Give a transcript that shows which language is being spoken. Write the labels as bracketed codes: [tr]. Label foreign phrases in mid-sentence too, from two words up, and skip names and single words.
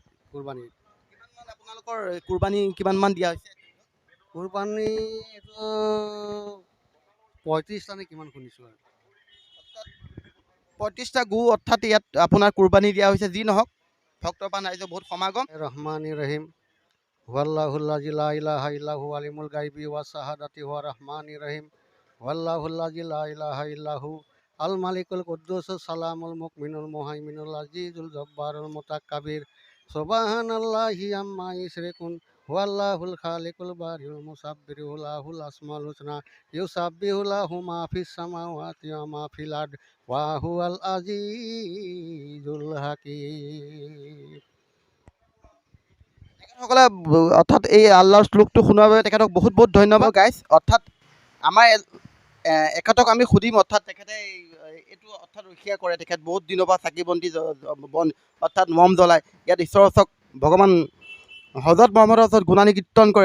[as] কিমানমান আপোনালোকৰ কুৰবানী কিমানমান দিয়া হৈছে? কুৰবানী এইটো 35টা নে কিমান শুনিছোঁ আৰু। 35টা গো অৰ্থাৎ ইয়াত আপোনাৰ কুৰবানী দিয়া হৈছে। যি নহওক, ভক্তপ্ৰাণ ৰাইজৰ বহুত সমাগম। [ar] الرحمن الرحيم هو الله الذي لا إله إلا هو عالم الغيب والشهادة و الرحمن الرحيم هو الله الذي لا إله إلا هو الملك القدوس السلام المؤمن المهيمن العزيز الجبار المتكبر سبحان الله عما يشركون هو الله الخالق البارئ المصور له الأسماء الحسنى يسبح له ما في السماوات وما في الأرض وهو العزيز الحكيم. [as] তেখেতসকলে অৰ্থাৎ এই আল্লাহৰ শ্লোকটো শুনাৰ বাবে তেখেতক বহুত বহুত ধন্যবাদ গাইছ। অৰ্থাৎ আমাৰ এখেতক আমি সুধিম, অৰ্থাৎ তেখেতে এইটো অৰ্থাৎ ৰখীয়া কৰে, তেখেত বহুত দিনৰ পৰা চাকি বন্তি অৰ্থাৎ মম জ্বলায় ইয়াত ঈশ্বৰৰ ওচৰত ভগৱান হজৰত মহম্মদৰ ওচৰত গুণানী কীৰ্তন কৰে।